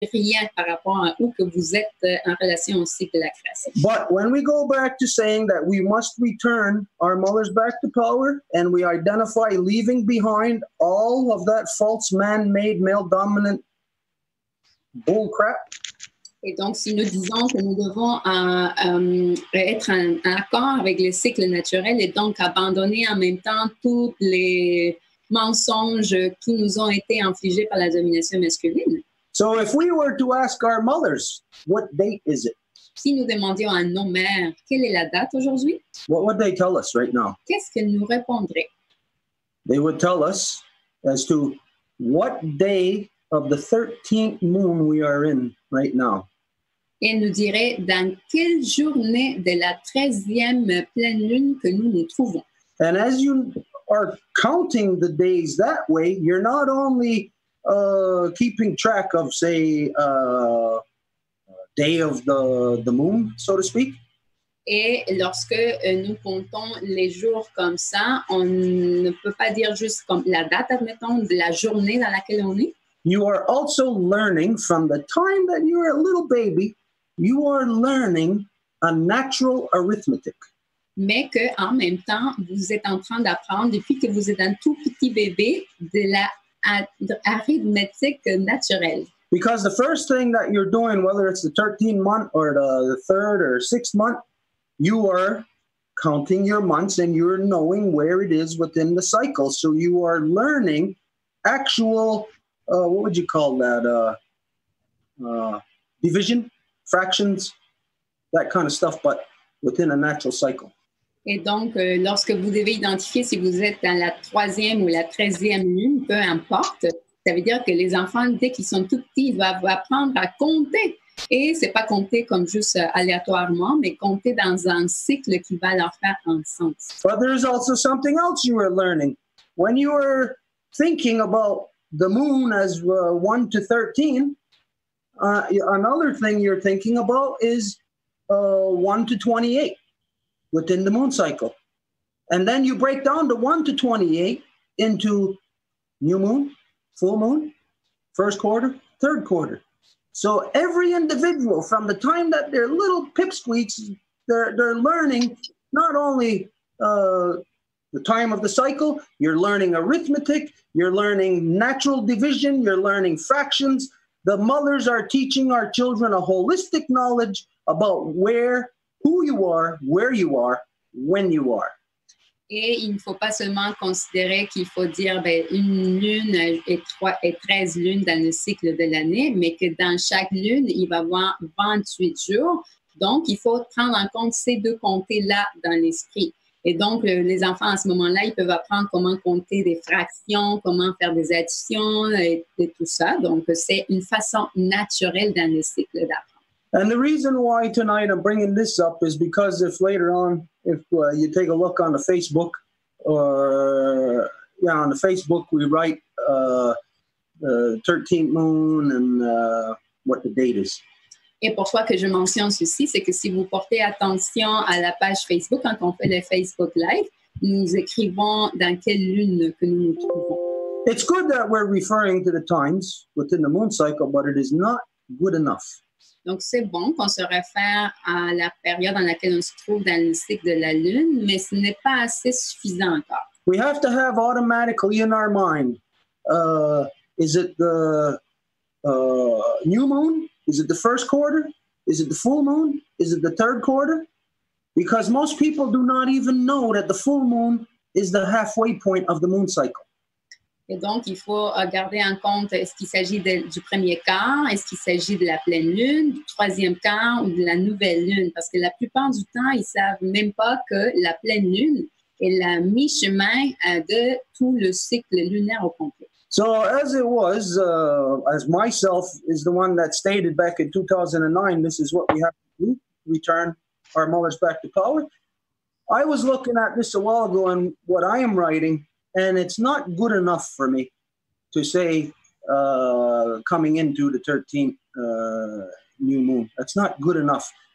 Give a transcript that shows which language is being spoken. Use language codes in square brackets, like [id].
[fr] rien par rapport à où que vous êtes en relation au cycle de la création. [en] But when we go back to saying that we must return our mothers back to power, and we identify leaving behind all of that false man-made male-dominant bull crap. [fr] Et donc, si nous disons que nous devons être en accord avec le cycle naturel et donc abandonner en même temps tous les mensonges qui nous ont été infligés par la domination masculine. [en] So if we were to ask our mothers, what date is it? [fr] Si nous demandions à nos mères quelle est la date aujourd'hui, [en] What would they tell us right now? [fr] qu'est-ce qu'elles nous répondraient? [en] They would tell us as to what day of the 13th moon we are in right now. [fr] Et elle nous dirait dans quelle journée de la 13e pleine lune que nous nous trouvons. [en] And as you are counting the days that way, you're not only keeping track of, say, day of the moon, so to speak. [fr] Et lorsque nous comptons les jours comme ça, on ne peut pas dire juste comme la date, admettons, de la journée dans laquelle on est. [en] You are also learning from the time that you are a little baby, you are learning a natural arithmetic. [fr] Mais qu'en même temps, vous êtes en train d'apprendre, depuis que vous êtes un tout petit bébé, de la arithmétique naturelle. [en] Because the first thing that you're doing, whether it's the 13th month or the 3rd or 6th month, you are counting your months and you're knowing where it is within the cycle. So you are learning actual, what would you call that? Division, fractions, that kind of stuff, but within a natural cycle. [fr] Et donc, lorsque vous devez identifier si vous êtes dans la 3e ou la 13e lune, peu importe, ça veut dire que les enfants, dès qu'ils sont tout petits, ils doivent apprendre à compter. Et c'est pas compter comme juste aléatoirement, mais compter dans un cycle qui va leur faire un sens. [en] But there's also something else you are learning. When you are thinking about the moon as 1 to 13, another thing you're thinking about is 1 to 28 within the moon cycle. And then you break down the 1 to 28 into new moon, full moon, first quarter, third quarter. So every individual, from the time that they're little pipsqueaks, they're learning not only the time of the cycle, you're learning arithmetic, you're learning natural division, you're learning fractions. The mothers are teaching our children a holistic knowledge about who you are, where you are, when you are. [fr] Et il ne faut pas seulement considérer qu'il faut dire une lune et 13 lunes dans le cycle de l'année, mais que dans chaque lune, il va y avoir 28 jours. Donc, il faut prendre en compte ces deux comtés-là dans l'esprit. Et donc, les enfants, à ce moment-là, ils peuvent apprendre comment compter des fractions, comment faire des additions et tout ça. Donc, c'est une façon naturelle dans le cycle d'apprendre. [en] And the reason why tonight I'm bringing this up is because if later on, if you take a look on the Facebook, or on the Facebook, we write 13th moon and what the date is. [fr] Et pourquoi que je mentionne ceci, c'est que si vous portez attention à la page Facebook, quand on fait le Facebook Live, nous écrivons dans quelle lune que nous nous trouvons. [en] It's good that we're referring to the times within the moon cycle, but it is not good enough. [fr] Donc, c'est bon qu'on se réfère à la période dans laquelle on se trouve dans le cycle de la Lune, mais ce n'est pas assez suffisant encore. [en] We have to have automatically in our mind, is it the new moon? Is it the first quarter? Is it the full moon? Is it the third quarter? Because most people do not even know that the full moon is the halfway point of the moon cycle. [fr] Et donc, il faut garder en compte, est-ce qu'il s'agit du premier quart, est-ce qu'il s'agit de la pleine lune, du troisième quart ou de la nouvelle lune? Parce que la plupart du temps, ils ne savent même pas que la pleine lune est la mi-chemin de tout le cycle lunaire au complet. [en] So as it was, as myself is the one that stated back in 2009, this is what we have to do, return our mothers back to power. I was looking at this a while ago and what I am writing, and it's not good enough for me to say coming into the 13th new moon. That's not good enough.